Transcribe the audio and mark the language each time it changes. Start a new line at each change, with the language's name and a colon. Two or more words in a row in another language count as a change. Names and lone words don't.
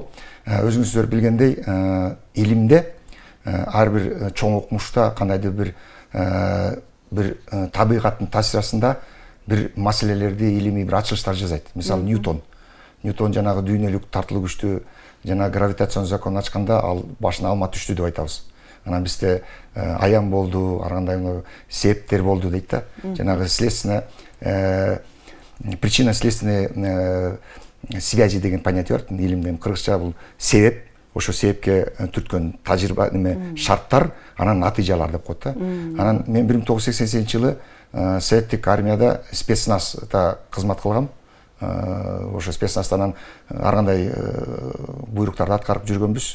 Kyrgyz: Өзүңүздөр билгендей, илимде ар бир чоң окумушта кандайдыр бир табигаттын таасирасында бир маселелерди илимий бир ачылыштар жасайт. Мисалы Ньютон жанагы дүйнөлүк тартылуу күчтү жана гравитацион законун ачканда ал башына алма түштү деп айтабыз. Анан бизде аян болду, ар кандай себептер болду дейт да. Жанагы
Russian: следственный причинно-следственные связи
Kyrgyz: деген понятие бар илимде. Кыргызча бул себеп, ошо себепке түрткөн тажрыйба шарттар, анан натыйжалар деп коет да. Анан мен 1988-жылы советтик армияда спецназда кызмат кылгам. Ошо спецназдан ар кандай буйруктарды аткарып жүргөнбүз.